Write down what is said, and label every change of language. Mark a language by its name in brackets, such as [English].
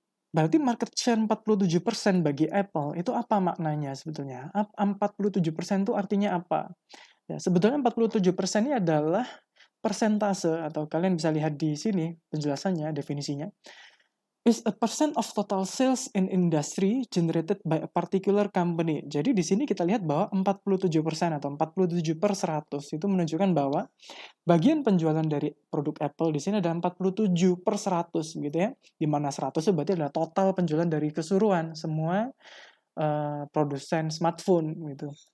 [Indonesian] Berarti market share 47% bagi Apple itu apa maknanya sebetulnya? 47% itu artinya apa? Ya, sebetulnya 47% ini adalah persentase, atau kalian bisa lihat di sini penjelasannya, definisinya. [English] Is a percent of total sales in industry generated by a particular company. [Indonesian] Jadi di sini kita lihat bahwa 47% atau 47/100 itu menunjukkan bahwa bagian penjualan dari produk Apple di sini ada 47/100 gitu ya. Di mana 100 itu berarti adalah total penjualan dari keseluruhan semua produsen smartphone gitu.